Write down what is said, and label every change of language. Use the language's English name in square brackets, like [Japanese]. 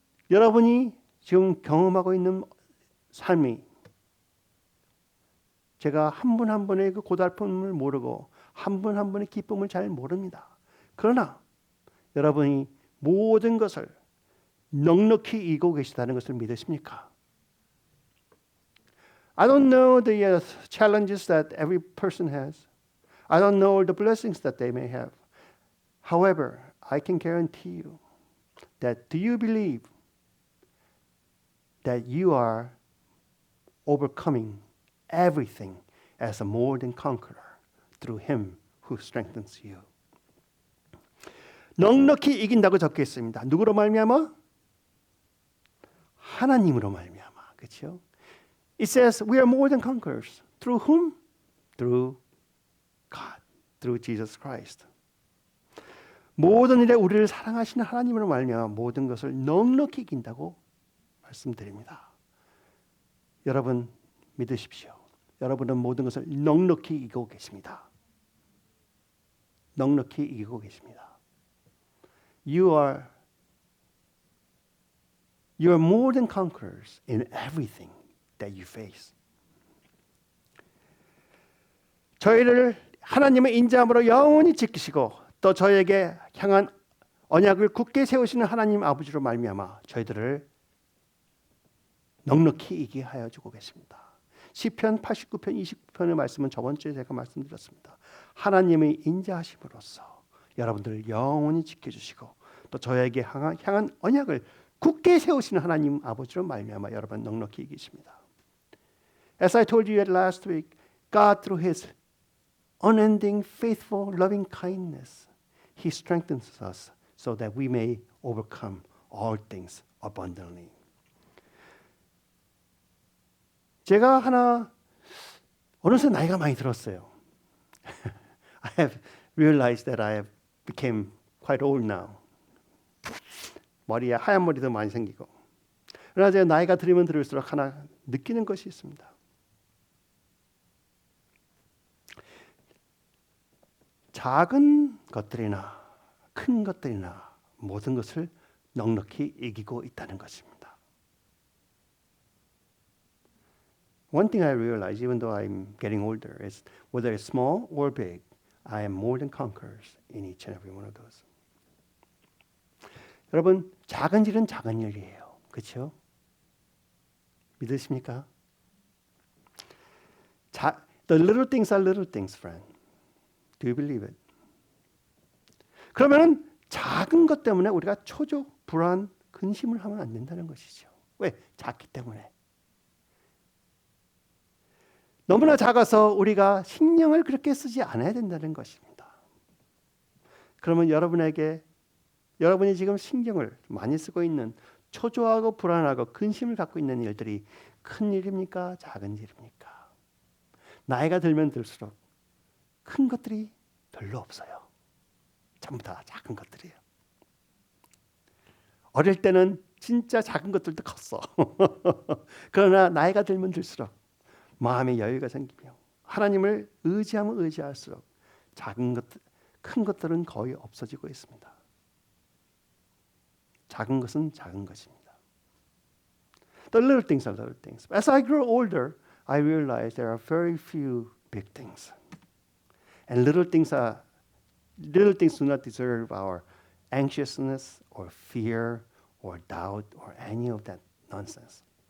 [Korean] 여러분이 지금 경험하고 있는 삶이 제가 한 분 한 분의 그 고달픔을 모르고 한 분 한 분의 기쁨을 잘 모릅니다. 그러나 여러분이 모든 것을 넉넉히 이기고 계시다는 것을 믿으십니까? [English] I don't know the challenges that every person has. I don't know the blessings that they may have. However, I can guarantee you that do you believe that you are overcoming everything as a more than conqueror through Him who strengthens you. [Korean] 넉넉히 이긴다고 적혀 있습니다. 누구로 말미암아? 하나님으로 말미암아. 그렇죠? [English] It says we are more than conquerors. Through whom? Through God. Through Jesus Christ. [Korean] 모든 일에 우리를 사랑하시는 하나님으로 말미암아 모든 것을 넉넉히 이긴다고 말씀드립니다. 여러분 믿으십시오. 여러분은 모든 것을 넉넉히 이기고 계십니다. 넉넉히 이기고 계십니다. [English] You are more than conquerors in everything that you face. [Korean] 저희를 하나님의 인자함으로 영원히 지키시고 또 저희에게 향한 언약을 굳게 세우시는 하나님 아버지로 말미암아 저희들을 넉넉히 이기게 하여 주고 계십니다. 시편 89편 29편의 말씀은 저번 주에 제가 말씀드렸습니다. 하나님의 인자하심으로써 여러분들을 영원히 지켜주시고 또 저에게 향한 언약을 굳게 세우시는 하나님 아버지로 말미암아 여러분 넉넉히 이기십니다. [English] As I told you last week, God through His unending, faithful, loving kindness, He strengthens us so that we may overcome all things abundantly. [Korean] 제가 어느새 나이가 많이 들었어요. [English] I have realized that I have became quite old now. [Korean] 머리에 하얀 머리도 많이 생기고. 그러나 제가 나이가 들면 들을수록 하나 느끼는 것이 있습니다. 작은 것들이나 큰 것들이나 모든 것을 넉넉히 이기고 있다는 것입니다. [English] One thing I realize, even though I'm getting older, is whether it's small or big, I am more than conquerors in each and every one of those. [Korean] 여러분, 작은 일은 작은 일이에요. 그렇죠? 믿으십니까? [English] The little things are little things, friend. Do you believe it? [Korean] 그러면 작은 것 때문에 우리가 초조, 불안, 근심을 하면 안 된다는 것이죠. 왜? 작기 때문에. 너무나 작아서 우리가 신경을 그렇게 쓰지 않아야 된다는 것입니다. 그러면 여러분이 지금 신경을 많이 쓰고 있는 초조하고 불안하고 근심을 갖고 있는 일들이 큰 일입니까? 작은 일입니까? 나이가 들면 들수록 큰 것들이 별로 없어요. 전부 다 작은 것들이에요. 어릴 때는 진짜 작은 것들도 컸어. 그러나 나이가 들면 들수록 마음의 여유가 생기며 하나님을 의지하면 의지할수록 작은 것들, 큰 것들은 거의 없어지고 있습니다. 작은 것은 작은 것입니다. [English] The little things are little things. As I grow older, I realize there are very few big things. And little things do not deserve our anxiousness or fear or doubt or any of that nonsense.